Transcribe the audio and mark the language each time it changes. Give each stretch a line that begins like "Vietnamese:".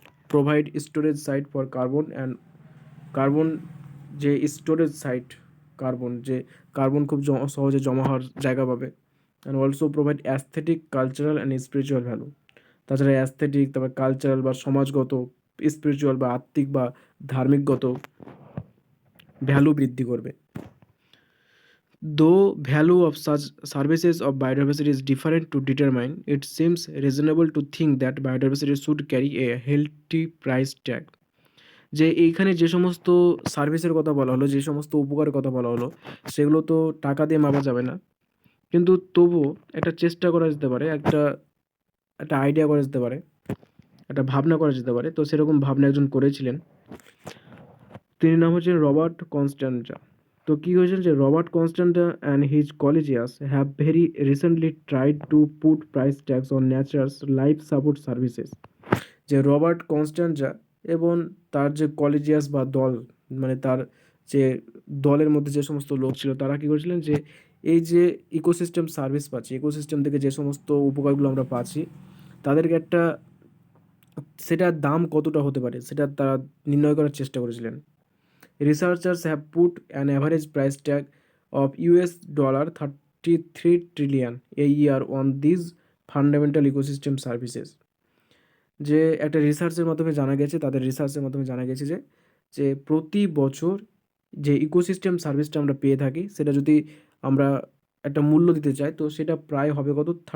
English: provide storage site for carbon and carbon,
Bangla: যে storage site, carbon যে carbon খুব সহজে জমা হওয়ার জায়গা পাবে।
English: And also provide aesthetic, cultural and spiritual value.
Bangla: তাছাড়া অ্যাস্থেটিক, তারপর কালচারাল বা সমাজগত, স্পিরিচুয়াল বা আত্মিক বা ধার্মিকগত ভ্যালু বৃদ্ধি করবে।
English: Though value of such services of biodiversity is different to determine, it seems reasonable to think that biodiversity should carry a healthy price tag.
Bangla: যে এইখানে যে সমস্ত সার্ভিসের কথা বলা হলো, যে সমস্ত উপকারের কথা বলা হলো, সেগুলো তো টাকা দিয়ে মাপা যাবে না, কিন্তু তবুও একটা চেষ্টা করা যেতে পারে, একটা একটা আইডিয়া করা যেতে পারে, একটা ভাবনা করা যেতে পারে। তো সেরকম ভাবনা একজন করেছিলেন, তিনি নাম হচ্ছেন রবার্ট কনস্ট্যান্টা। তো কী হয়েছিল যে
English: Robert Costanza and his colleagues have very recently tried to put price tax on naturals life support services.
Bangla: যে রবার্ট কনস্ট্যান্টা এবং তার যে কলেজিয়াস বা দল, মানে তার যে দলের মধ্যে যে সমস্ত লোক ছিল, তারা কী করেছিলেন যে এই যে ইকোসিস্টেম সার্ভিস পাচ্ছি, ইকোসিস্টেম থেকে যে সমস্ত উপকারগুলো আমরা পাচ্ছি, তাদেরকে একটা, সেটার দাম কতটা হতে পারে সেটা তারা নির্ণয় করার চেষ্টা করেছিলেন।
English: Researchers have put an average price tag of $33 trillion a year on these fundamental ecosystem services.
Bangla: যে একটা রিসার্চের মাধ্যমে জানা গেছে, তাদের রিসার্চের মাধ্যমে জানা গেছে যে যে প্রতি বছর যে ইকোসিস্টেম সার্ভিসটা আমরা পেয়ে থাকি, সেটা যদি আমরা একটা মূল্য দিতে চাই, তো সেটা প্রায় হবে কত?